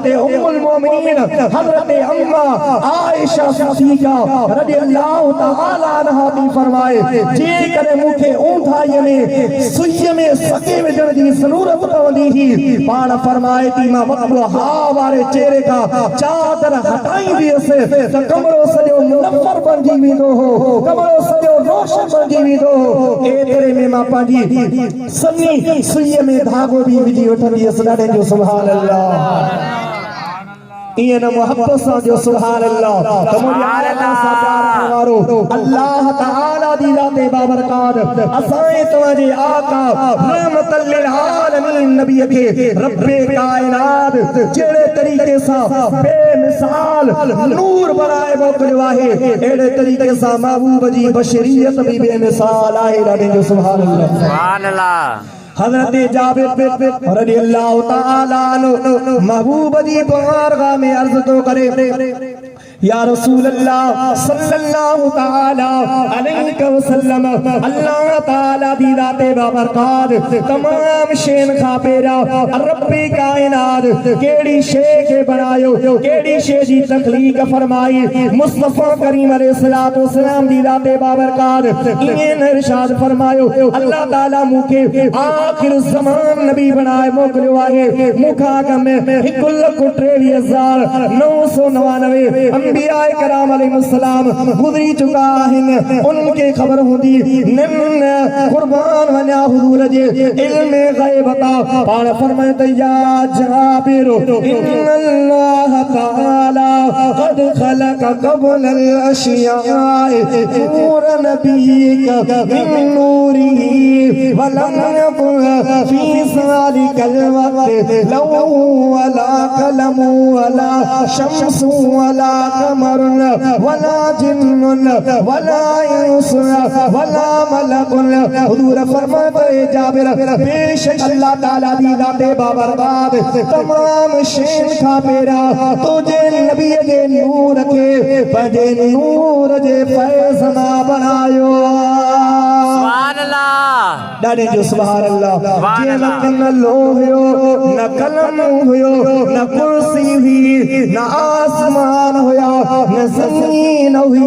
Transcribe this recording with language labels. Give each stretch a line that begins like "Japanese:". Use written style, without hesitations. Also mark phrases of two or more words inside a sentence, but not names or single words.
Arabic: أم المؤمنين
Sindhi: हज़रत अम्मा आयशा सिद्दीका
Arabic: رضي الله تعالى عنها
Sindhi: थी फरमाए जेकॾहिं मूंखे ऊंधाईअ में सुईअ में सके विझण जी ज़रूरत पवंदी हुई पाण फरमाए थी मां वद्दुहा वारे चेहरे खां चादर हटाईंदी हुअसि त कमरो सॼो नफ़र बणजी वेंदो हो कमरो सॼो रोशन बणजी वेंदो हो एतिरे में मां पंहिंजी सन्नी सुईअ में धागो बि विझी वठंदी हुअसि ॾाढे जो
Arabic: سبحان الله
Sindhi: इन मोहब्बत सां जो
Arabic: سبحان الله
Sindhi: तमुरी अल्लाह सां प्यार वारो
Arabic: الله تعالى
Sindhi: दी ज़ात बाबरकात असां तवाजे आका
Arabic: رحمة للعالمين
Sindhi: नबी के रब्बे कायनात जेड़े तरीके सां बेमिसाल नूर बनाए मोकिलियो आहे एड़े तरीके सां महबूब जी बशरियत भी बेमिसाल आहे ॾाढे जो
Arabic: سبحان الله
Sindhi: हज़रत जाबिर
Arabic: رضي الله تعالى عنه
Sindhi: महबूब जी बारगाह में अर्ज़ तो करे
Arabic: يا رسول الله صلى الله تعالى عليه وسلم الله تعالى
Sindhi: दी ज़ाते बाबरकात तमाम शैन खां पहिरियां रब्बे कायनात केड़ी शै खे बनायो केड़ी शै जी तखलीक फरमाई मुस्तफा करीम
Arabic: عليه الصلاة والسلام
Sindhi: दी ज़ाते बाबरकात इन इरशाद फरमायो
Arabic: الله تعالى
Sindhi: मूंखे आखिर ज़मान नबी बनाए मोकिलियो आहे मूंखां अॻ में 1,23,999 अंबियाए कराम अलैहिस्सलाम गुज़री चुका आहिनि उनके ख़बर हूंदी निन कुर्बान वञा हुजूर जे इल्म ग़ैब ता पाण फरमाए त
Arabic: يا جابر إن الله تعالى قد خلق قبل الأشياء نور نبيك من نوره ولم يكن في ذلك الوقت لوح ولا قلم ولا شمس ولا قمر ولا جن ولا إنس ولا ملك
Sindhi: हुजूर फरमाते जाबिर बेशक
Arabic: الله تعالى
Sindhi: दी ज़ाते बाबरकात तमाम शैन खां पहिरियां तुझे नबी जे नूर खे पंहिंजे नूर जे फैज़ मां बनायो
Arabic: سبحان الله
Sindhi: ॾाढे जो
Arabic: سبحان الله
Sindhi: जीअं न कन लो हुयो न कलम हुयो न कुर्सी हुई न आसमान हुया न ज़मीन हुई